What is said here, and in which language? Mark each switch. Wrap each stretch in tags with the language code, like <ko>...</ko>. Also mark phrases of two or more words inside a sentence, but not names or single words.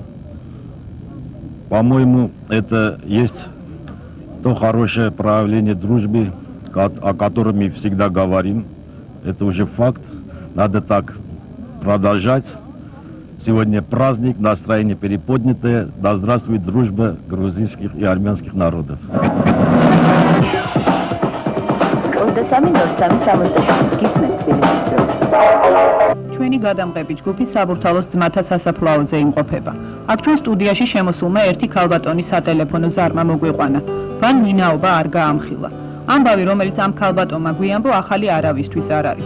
<ru>По-моему, это есть то хорошее проявление дружбы, о котором мы всегда говорим. Это уже факт. Надо так продолжать. Сегодня праздник, настроение переподнятое. Да здравствует дружба грузинских и армянских народов.</ru> <ka>ჩვენი გადამღები ჯგუფი საბურთალოს ძმათა სასაფლაოზე იმყოფება. აქ ჩვენ სტუდიაში შემოსულმა ერთი ქალბატონის სატელეფონო ზარმა მოგვიყვანა. ვან მინაობა არ გაამხილა. ამბავი, რომელიც ამ ქალბატონმა გვიამბო, ახალი არავისთვის არ არის.</ka>